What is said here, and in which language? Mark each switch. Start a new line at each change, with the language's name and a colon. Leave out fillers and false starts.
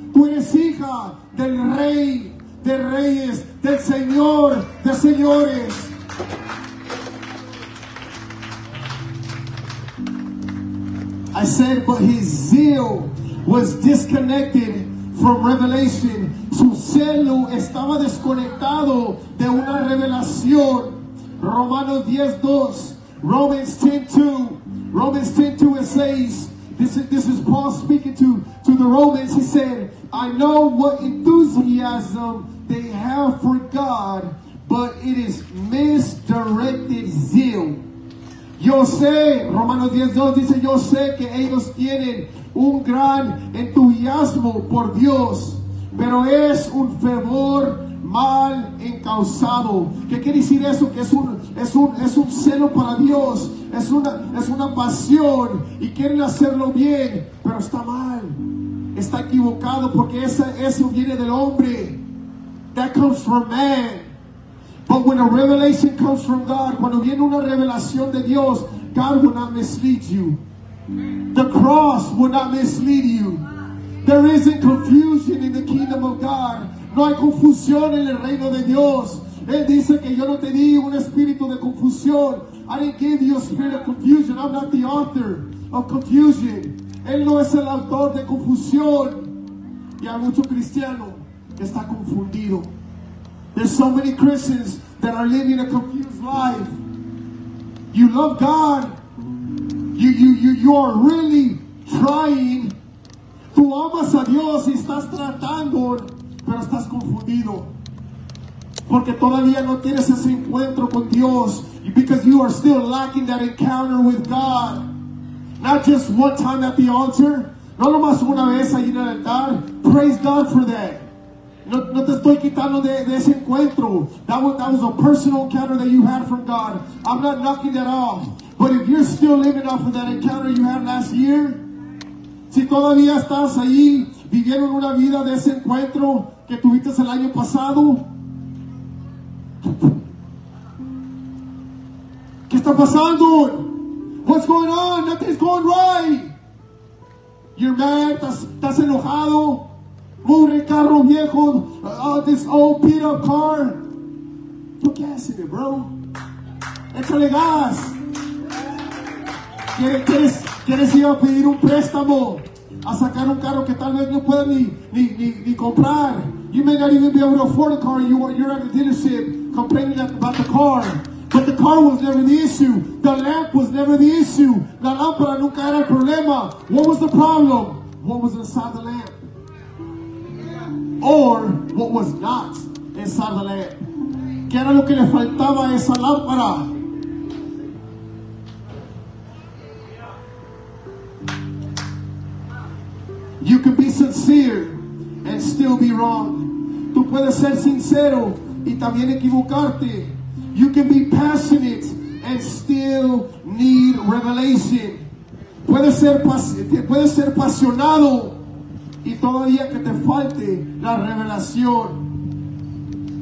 Spanish: Tú eres hija del rey, de reyes, del señor, de señores.
English: I said, but his zeal was disconnected from revelation.
Spanish: Su celo estaba desconectado de una revelación.
English: Romanos 10:2. Romans 10:2, it says, this is Paul speaking to the Romans. He said, I know what enthusiasm they have for God, but it is misdirected zeal.
Spanish: Yo sé, Romanos 10:2 dice, yo sé que ellos tienen un gran entusiasmo por Dios, pero es un fervor mal encausado. ¿Qué quiere decir eso? Que es un celo para Dios, es una pasión y quieren hacerlo bien, pero está mal, está equivocado, porque eso viene del hombre.
English: That comes from man. But when a revelation comes from God,
Spanish: cuando viene una revelación de Dios,
English: God will not mislead you. The cross will not mislead you. There isn't confusion in the kingdom of God.
Spanish: No hay confusión en el reino de Dios. Él dice que yo no te di un espíritu de confusión.
English: I didn't give you a spirit of confusion. I'm not the author of confusion.
Spanish: Él no es el autor de confusión. Y hay mucho cristiano que está confundido.
English: There's so many Christians that are living a confused life. You love God. You are really trying.
Spanish: Tú amas a Dios y estás tratando, pero estás confundido. Porque todavía no tienes ese encuentro con Dios.
English: Because you are still lacking that encounter with God. Not just one time at the altar.
Spanish: No nomás una vez ahí en el altar.
English: Praise God for that.
Spanish: No te estoy quitando de ese encuentro.
English: That was a personal encounter that you had from God. I'm not knocking that off. But if you're still living off of that encounter you had last year,
Spanish: si todavía estás ahí viviendo una vida de ese encuentro que tuviste el año pasado, ¿qué está pasando?
English: What's going on? Nothing's going right. You're mad.
Spanish: Estás enojado. Pobre carro viejo,
English: this old beat up car. Put gas in it, bro.
Spanish: Échale gas. ¿Quieres ir a pedir un préstamo? A sacar un carro que tal vez no pueda ni comprar.
English: You may not even be able to afford a car. You're at the dealership complaining about the car. But the car was never the issue. The lamp was never the issue.
Spanish: La lámpara nunca era el problema.
English: What was the problem? What was inside the lamp? Or what was not inside the lamp?
Spanish: ¿Qué era lo que le faltaba a esa lámpara?
English: You can be sincere and still be wrong.
Spanish: Tú puedes ser sincero y también equivocarte.
English: You can be passionate and still need revelation.
Spanish: Puedes ser apasionado y todavía que te falte la revelación.